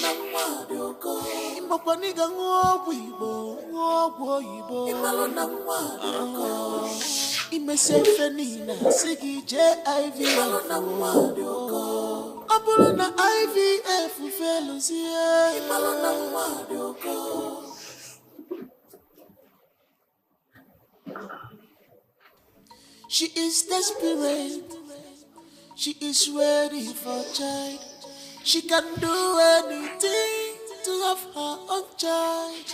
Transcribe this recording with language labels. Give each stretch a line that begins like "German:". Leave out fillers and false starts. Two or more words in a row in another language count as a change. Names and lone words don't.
Igbo: ịmakwana ṅụọ ọgwụ Igbo ṅụọ ọgwụ oyibo imesi efe niile si gị jee IVF ọ bụrụ na IVF feluzie
English: she is desperate. She is ready for child. She can do anything to have her own child.